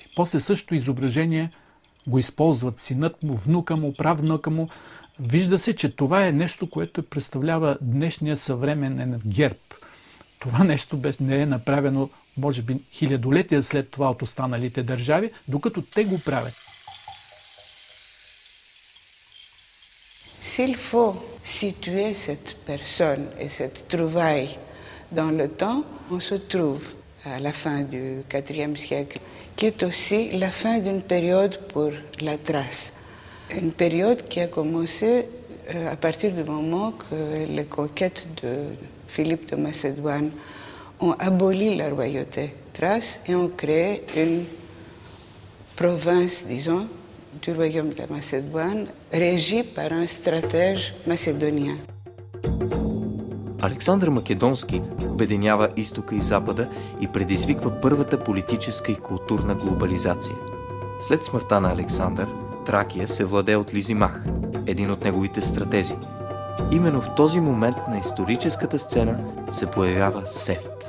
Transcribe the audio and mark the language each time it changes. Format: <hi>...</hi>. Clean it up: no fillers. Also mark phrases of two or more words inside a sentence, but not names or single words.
<bg>После същото изображение го използват синът му, внука му, правнука му. Вижда се, че това е нещо, което представлява днешния съвременен герб. Това нещо не е направено, може би, хилядолетия след това от останалите държави, докато те го правят.</bg> <fr>S'il faut situer cette personne et cette trouvaille dans le temps, on se trouve à la fin du IVe siècle, qui est aussi la fin d'une période pour la Thrace. Une période qui a commencé à partir du moment que les conquêtes de Philippe de Macédoine ont aboli la royauté thrace et ont créé une province, disons, du royaume de Macédoine, régie par un stratège macédonien.</fr> <bg>Александър Македонски обединява изтока и запада и предизвиква първата политическа и културна глобализация. След смъртта на Александър, Тракия се владее от Лизимах, един от неговите стратези. Именно в този момент на историческата сцена се появява Сефт.</bg>